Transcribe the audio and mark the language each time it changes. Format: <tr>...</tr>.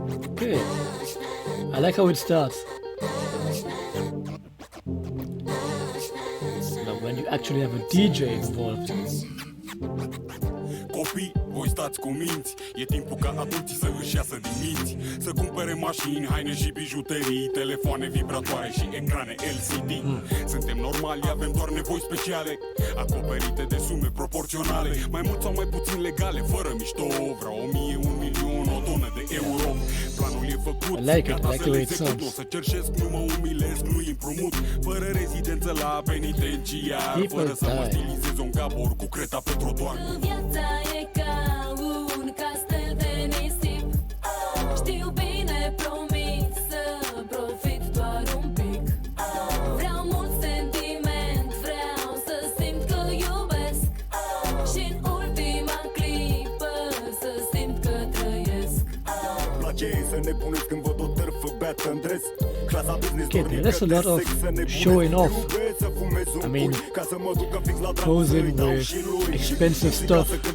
<en>Okay, I like how it starts. Now when you actually have a DJ involved.</en> <ro>Copii, voi stați cu minți. E timpul ca adulții să își iasă din minți, să cumpere mașini, haine și bijuterii, telefoane vibratoare și ecrane LCD. Suntem normali, avem doar nevoi speciale, acoperite de sume proporționale, mai mult sau mai puțin legale, fără mișto. Vreau 1000, 1 milion, o tonă de euro. Planul e făcut, gata să le execut. O să cerșesc, nu mă umilesc, nu împrumut. Fără rezidență la penitenciar, fără să mă stilizez un gabor cu creta pe trotuar. E ca un castel de nisip. Știu bine, promit să profit doar un pic. Vreau mult sentiment, vreau să simt că iubesc, și-n ultima clipă să simt că trăiesc. Place să ne puneți când văd o tărfă beată în dres.</ro> <en>Okay, there's a lot of showing off. I mean, posing with expensive stuff.</en>